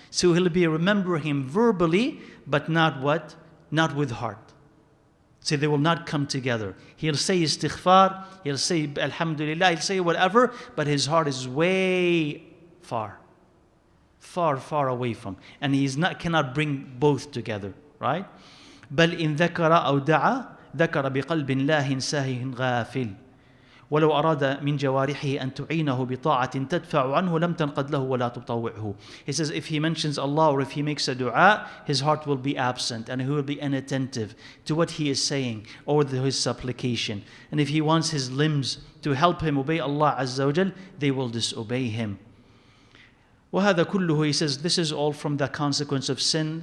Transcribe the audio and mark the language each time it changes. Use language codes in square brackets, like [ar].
[en] So he'll be remembering Him verbally, but not what? Not with heart. So they will not come together. He'll say istighfar, he'll say alhamdulillah, he'll say whatever, but his heart is way far. Far, far away from. And cannot bring both together, right? [ar] بل إن ذكر أو دعا ذكر بقلب لاهٍ ساهٍ غافل ولو أراد من جوارحه أن تعينه بطاعة تدفع عنه لم تنقد له ولا تطوعه. [en] He says if he mentions Allah or if he makes a dua, his heart will be absent and he will be inattentive to what he is saying or his supplication. And if he wants his limbs to help him obey Allah Azza wa Jal, they will disobey him. [ar] وهذا كله, [en] he says, this is all from the consequence of sin.